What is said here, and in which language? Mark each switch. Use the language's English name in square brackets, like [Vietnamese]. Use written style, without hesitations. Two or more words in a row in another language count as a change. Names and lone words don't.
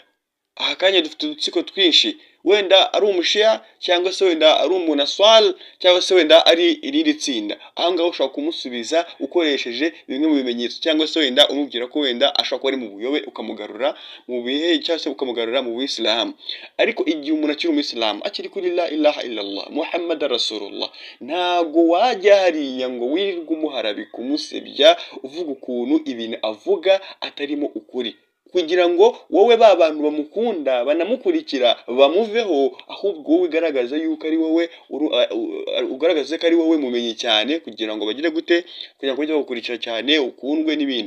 [Kinyarwanda] Aha kanya dufite udutsiko twinshi, wenda ari umushia cyangwa se wenda ari umunaswal cyangwa se wenda ari irindi tsinda. Aha ngaho ushobora kumusubiza ukoresheje bimwe mu bimenyetso, cyangwa se wenda umubwira ko wenda ashobora kuba ari mu buyobe ukamugarura mu bihe, cyangwa se ukamugarura mu Buislamu. Ariko igihe umuntu akiri umuyisilamu, akiri kuri [Arabic] لا إله إلا الله محمد رسول الله, [Kinyarwanda] ntago wajya hariya ngo wirirwe umuharabika umusebya uvuga ukuntu ibintu avuga atarimo ukuri, kugira ngo wowe ba bantu bamukunda banamukurikira bamuveho, ahubwo wowe ugaragaza yuko ari wowe ugaragaza ko ari wowe mumenyi cyane, kugira ngo bagire gute, kugira ngo bajye bagukurikira cyane ukundwe n'ibindi.